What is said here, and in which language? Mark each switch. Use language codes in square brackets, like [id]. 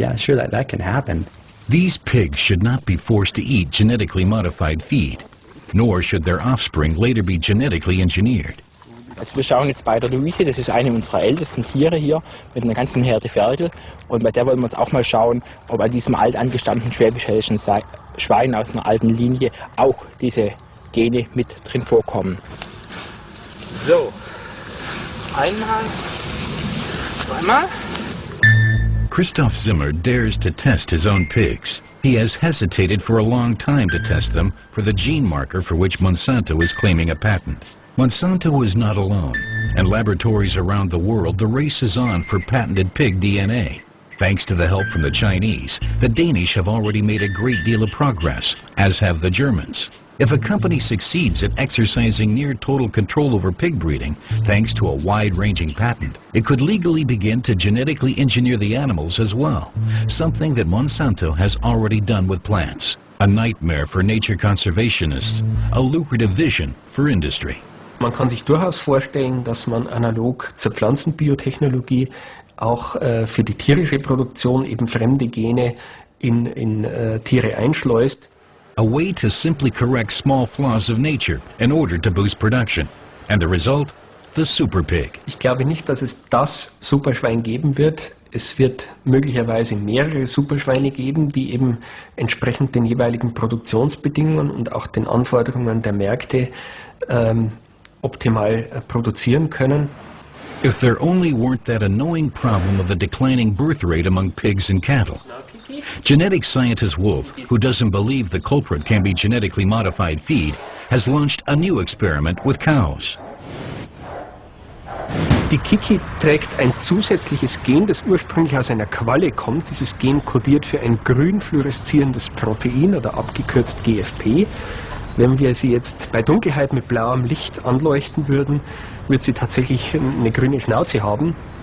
[en] Yeah, sure, that can happen. These pigs should not be forced to eat genetically modified feed, nor should their offspring later be genetically engineered. [de] Also wir schauen jetzt bei der Luise, das ist eine unserer ältesten Tiere hier mit einer ganzen Herde Ferkel, und bei der wollen wir uns auch mal schauen, ob an diesem alt angestammten schwäbisch-hessischen Schwein aus einer alten Linie auch diese Gene mit drin vorkommen. So, einmal, zweimal. [en] Christoph Zimmer dares to test his own pigs. He has hesitated for a long time to test them for the gene marker for which Monsanto is claiming a patent. Monsanto is not alone. and laboratories around the world, the race is on for patented pig DNA. Thanks to the help from the Chinese, the Danish have already made a great deal of progress, as have the Germans. If a company succeeds at exercising near total control over pig breeding, thanks to a wide-ranging patent, it could legally begin to genetically engineer the animals as well, something that Monsanto has already done with plants. A nightmare for nature conservationists, a lucrative vision for industry. [de] Man kann sich durchaus vorstellen, dass man analog zur Pflanzenbiotechnologie auch für die tierische Produktion eben fremde Gene in Tiere einschleust. [en] A way to simply correct small flaws of nature in order to boost production. And the result? The super pig. [de] Ich glaube nicht, dass es das Superschwein geben wird. Es wird möglicherweise mehrere Superschweine geben, die eben entsprechend den jeweiligen Produktionsbedingungen und auch den Anforderungen der Märkte optimal produzieren können. [en] If there only weren't that annoying problem of the declining birth rate among pigs and cattle. Genetic scientist Wolf, who doesn't believe the culprit can be genetically modified feed, has launched a new experiment with cows. [de] Die Kiki trägt ein zusätzliches Gen, das ursprünglich aus einer Qualle kommt. Dieses Gen kodiert für ein grün fluoreszierendes Protein oder abgekürzt GFP. Wenn wir sie jetzt bei Dunkelheit mit blauem Licht anleuchten würden, wird sie tatsächlich eine grüne Schnauze haben.